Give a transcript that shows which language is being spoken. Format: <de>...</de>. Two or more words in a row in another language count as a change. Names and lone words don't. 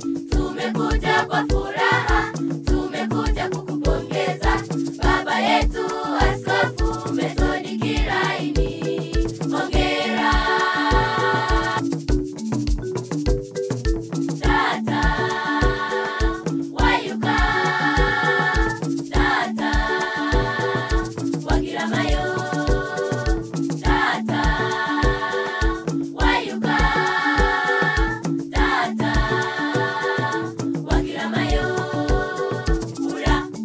<sw>Tumekuja kwa furaha, tumekuja kukupongeza, baba yetu Askofu Methodi Kilaini. Hongera.</sw> <hay>Tata, wayuka. Tata, Wagiramayo, tata, wayuka, tata, Wagiramayo, ura.</hay>